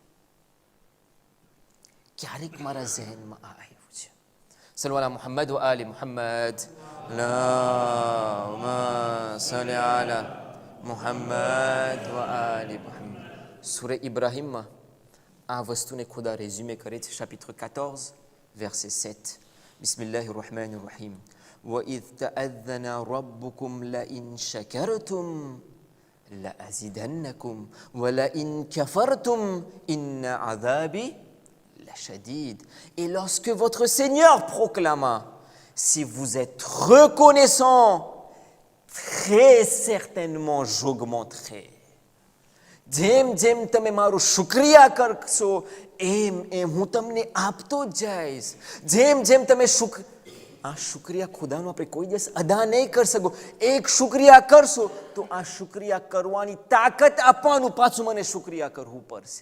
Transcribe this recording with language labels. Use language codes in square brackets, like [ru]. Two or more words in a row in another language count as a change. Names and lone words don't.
[gu] ક્યારેક મારા ઝહેનમાં આ આવ્યું છે. [ar] صلوا على محمد وآل محمد. اللهم صل على محمد وآل محمد. [gu] સૂરે ઇબ્રાહીમમાં આ વસ્તુને ખુદા રેઝ્યુમે કરે છે, [fr] chapitre 14 verset 7. [ar] بسم الله الرحمن الرحيم. وَإِذْ تَأَذَّنَ رَبُّكُمْ لَئِنْ شَكَرْتُمْ لَأَزِيدَنَّكُمْ وَلَئِنْ كَفَرْتُمْ إِنَّ عَذَابِي لَشَدِيدٌ. [fr] Et lorsque votre Seigneur proclama, si vous êtes reconnaissant, très certainement j'augmenterai. [gu] જેમ જેમ તમે મારું શુક્રિયા કરશો એમ એમ હું તમને આપતો જ જઈશ. જેમ જેમ તમે આ શુક્રિયા ખુદાનો આપણે કોઈ દિવસ અદા નહીં કરી શકો. એક શુક્રિયા કરશો તો આ શુક્રિયા કરવાની તાકાત આપવાનું પાછું મને શુક્રિયા કરવું પડશે.